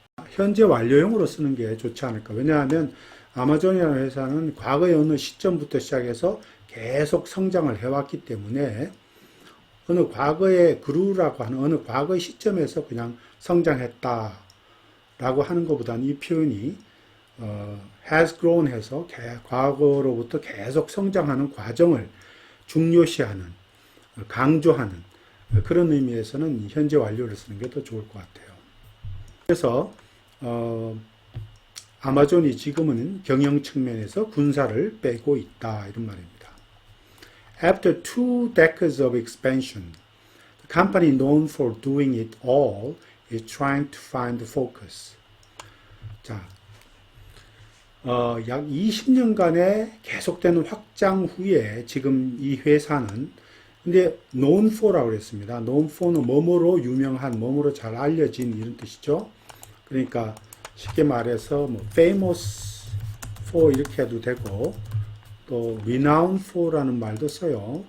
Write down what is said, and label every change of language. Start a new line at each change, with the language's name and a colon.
Korean: 현재 완료형으로 쓰는 게 좋지 않을까. 왜냐하면 아마존이라는 회사는 과거의 어느 시점부터 시작해서 계속 성장을 해왔기 때문에 어느 과거의 grew라고 하는 어느 과거의 시점에서 그냥 성장했다라고 하는 것보다는 이 표현이
English: has grown
Korean: 해서 과거로부터 계속 성장하는 과정을 중요시하는, 강조하는 그런 의미에서는 현재 완료를 쓰는 게 더 좋을 것 같아요. 그래서 아마존이 지금은 경영 측면에서 군사를 빼고 있다 이런 말입니다.
English: After 2 decades of expansion, the company known for doing it all is trying to find focus.
Korean: 자, 약 20년간의 계속되는 확장 후에 지금 이 회사는 근데
English: known for
Korean: 라고 그랬습니다.
English: known for
Korean: 는 뭐뭐로 유명한, 뭐뭐로 잘 알려진 이런 뜻이죠. 그러니까 쉽게 말해서 뭐
English: famous for
Korean: 이렇게 해도 되고 또
English: renowned for
Korean: 라는 말도 써요.